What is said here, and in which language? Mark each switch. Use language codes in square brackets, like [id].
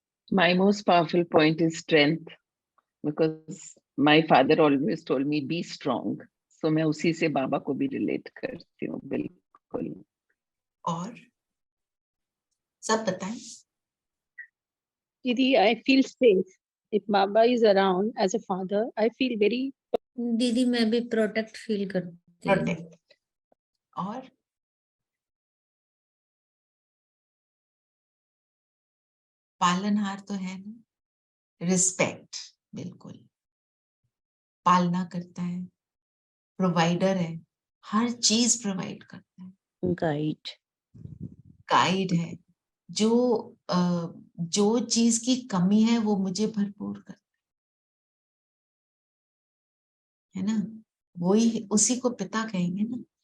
[en] My most powerful point is strength, because my father always told me be strong. [hi] So मैं उसी से बाबा को भी रिलेट करती हूँ, बिल्कुल। और सब बताएं। [en] दीदी I feel safe if Baba is around as a father. I feel very [hi] दीदी मैं भी प्रोटेक्ट फील करती हूँ। प्रोटेक्ट। और पालनहार तो है ना, रिस्पेक्ट, बिल्कुल, पालना करता है, प्रोवाइडर है, हर चीज प्रोवाइड करता है, गाइड है, जो चीज की कमी है वो मुझे भरपूर करता है ना, वही, उसी को पिता कहेंगे ना।